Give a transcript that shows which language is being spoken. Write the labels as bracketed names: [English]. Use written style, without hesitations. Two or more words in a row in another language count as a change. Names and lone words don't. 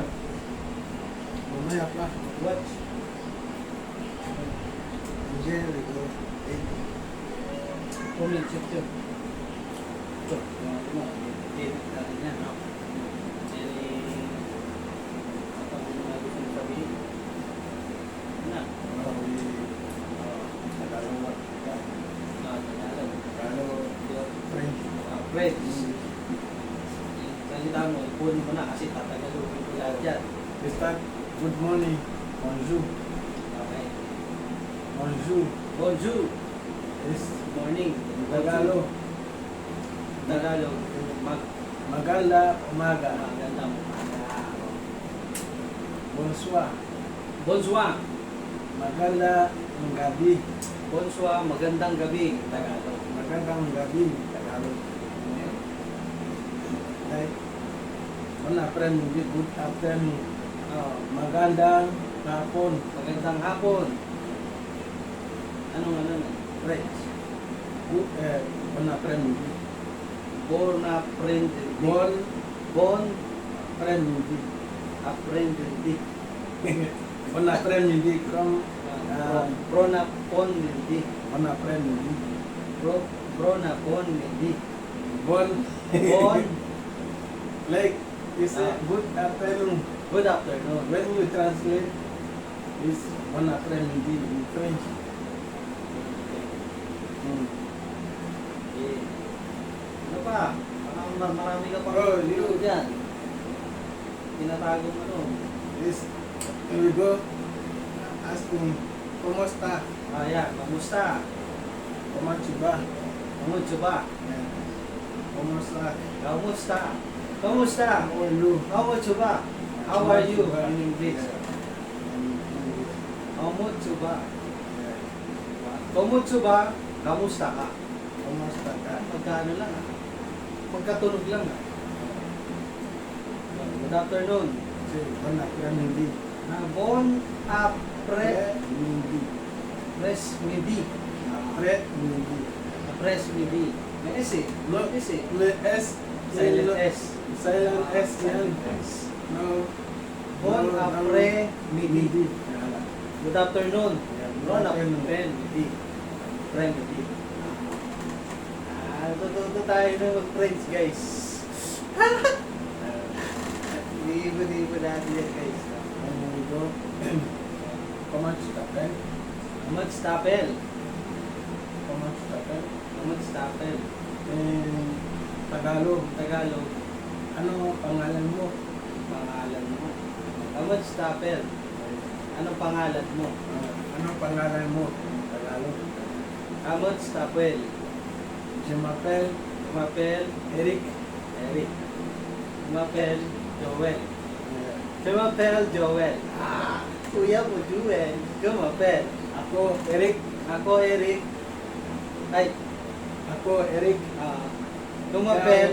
[Filipino] Mamaya pa. [English] watch. Jerry go. Comment section. [Filipino] Chok, edit natin yan, no? Ano mga gusto nyo sabihin? [English] Na? Friends. [Filipino] Salita mo, ipunin mo na kasi tatagalugin ko lahat yan. [English] Start. Good morning. [French] Bonjour. [English] Okay. [French] Bonjour. Bonjour. [English] Is Morning. Tagalog. Tagalog. [Filipino] Maganda umaga. Magandang umaga. [French] Bonsoir. Bonsoir. [Filipino] Maganda ng gabi. Bonsoir. Magandang gabi. Tagalog. Magandang gabi. Tagalog. [English] Like, wala friend, good afternoon. [Filipino] Magandang hapon. Magandang hapon. Anong French? [English] good, [French] bon après-midi. Bon apprendi. Bon Bon après-midi. apprendi. Bon après-midi, comme Pronapondi. bon après-midi. Pronapondi. Bon, Bon. [English] like you say Ah. good afternoon. Good afternoon. When you translate, it's [French] bon après-midi [English] in French. Mm. [Filipino] Eh, ano pa? Marami ka pa [English] Oh, you- [Filipino] dyan. Tinatago mo ano. [English] This, you go asking, [Spanish] ¿cómo está? [Filipino] Ayan, kamusta? [Spanish] ¿Cómo va? [Filipino] Kamusta ba? [Spanish] ¿Cómo está? [Filipino] Kamusta? Kamusta? [English] How are you? [Filipino] Kamusta ba? [English] How are you in English? In English. [Filipino] Kamusta ba? [English] Yeah. [Filipino] Kamusta ba? Kamusta ka? [Spanish] ¿Cómo está acá? [Filipino] Magkano lang ah. Pagkatunog lang ah. [English] Good afternoon. [Spanish] Sí, [French] bon après-midi. Bon après Midi. midi. Après-midi. Après midi. [Filipino] May S eh. [English] No, [Filipino] S eh. [French] le S. [English] Silent S. Silent S. Silent [Filipino] yan. [English] S. No. [French] Bon [English] no, [French] après midi. Midi. [English] Good afternoon. Yeah, good [French] Bon [English] afternoon. [French] après midi. Après midi. [Filipino] Tututo tayo ng mag-French guys. Libo-libo natin yan guys. [English] And we go. [Spanish] ¿Cómo está acá? Magstapel. ¿Cómo está acá? Magstapel. [English] In Tagalog. Tagalog. [Filipino] Ano pangalan mo? Pangalan mo. Magstapel. Anong pangalan mo? Ano pangalan mo? Tagalog. Magstapel. [French] Je m'appelle Mapel. Eric. Eric. Mapel. Joel. Uh, [Filipino] Mapel. Joel. Kuya mo, Joel. Mapel. Ako Eric. Ako, Eric. Ay, Ako Eric. Mapel.